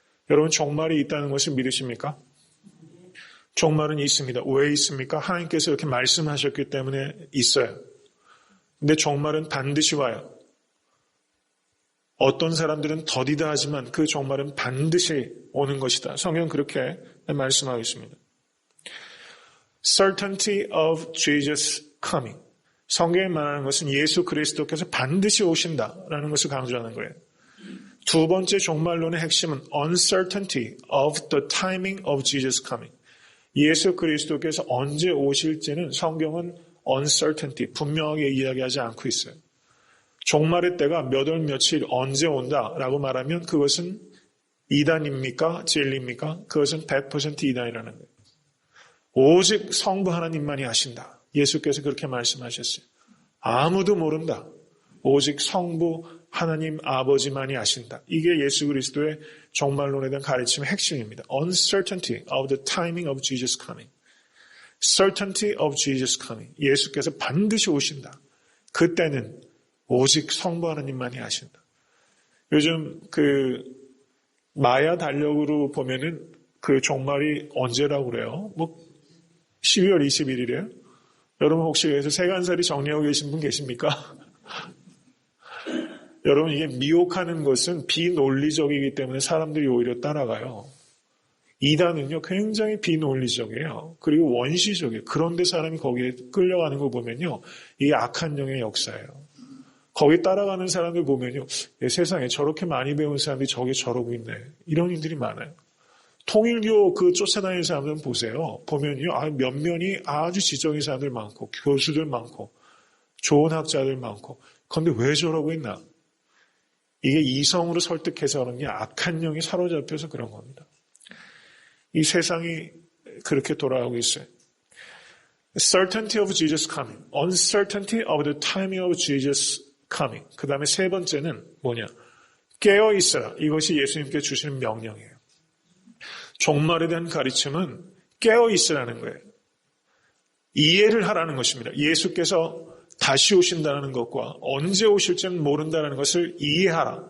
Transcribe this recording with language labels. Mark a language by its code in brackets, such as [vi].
[ko] 여러분, 종말이 있다는 것을 믿으십니까? 종말은 있습니다. 왜 있습니까? 하나님께서 이렇게 말씀하셨기 때문에 있어요. 근데 종말은 반드시 와요. 어떤 사람들은 더디다 하지만 그 종말은 반드시 오는 것이다. 성경은 그렇게 말씀하고 있습니다. [en] certainty of Jesus coming. [ko] 성경에 말하는 것은 예수 그리스도께서 반드시 오신다라는 것을 강조하는 거예요. 두 번째 종말론의 핵심은 [en] uncertainty of the timing of Jesus coming. [ko] 예수 그리스도께서 언제 오실지는 성경은 uncertainty, 분명하게 이야기하지 않고 있어요. 종말의 때가 몇 월 며칠 언제 온다라고 말하면 그것은 이단입니까? 진리입니까? 그것은 100% 이단이라는 거예요. 오직 성부 하나님만이 아신다. 예수께서 그렇게 말씀하셨어요. 아무도 모른다. 오직 성부 하나님 아버지만이 아신다. 이게 예수 그리스도의 종말론에 대한 가르침의 핵심입니다. [en] Uncertainty of the timing of Jesus coming. Certainty of Jesus coming. [ko] 예수께서 반드시 오신다. 그때는 오직 성부 하나님만이 아신다. 요즘 마야 달력으로 보면은 그 종말이 언제라고 그래요? 12월 21일이에요? 여러분 혹시 여기서 세간살이 정리하고 계신 분 계십니까? 여러분 이게 미혹하는 것은 비논리적이기 때문에 사람들이 오히려 따라가요. 이단은요 굉장히 비논리적이에요. 그리고 원시적이에요. 그런데 사람이 거기에 끌려가는 거 보면요. 이게 악한 영의 역사예요. 거기 따라가는 사람들 보면요. 세상에 저렇게 많이 배운 사람들이 저게 저러고 있네. 이런 일들이 많아요. 통일교 쫓아다니는 사람들은 보세요. 보면요. 면면이 아주 지적인 사람들 많고 교수들 많고 좋은 학자들 많고 그런데 왜 저러고 있나? 이게 이성으로 설득해서 그런 게 악한 영이 사로잡혀서 그런 겁니다. 이 세상이 그렇게 돌아가고 있어요. [en] Certainty of Jesus coming. Uncertainty of the timing of Jesus coming. [ko] 그 다음에 세 번째는 뭐냐? 깨어있어라. 이것이 예수님께 주시는 명령이에요. 종말에 대한 가르침은 깨어있으라는 거예요. 이해를 하라는 것입니다. 예수께서 다시 오신다는 것과 언제 오실지는 모른다는 것을 이해하라.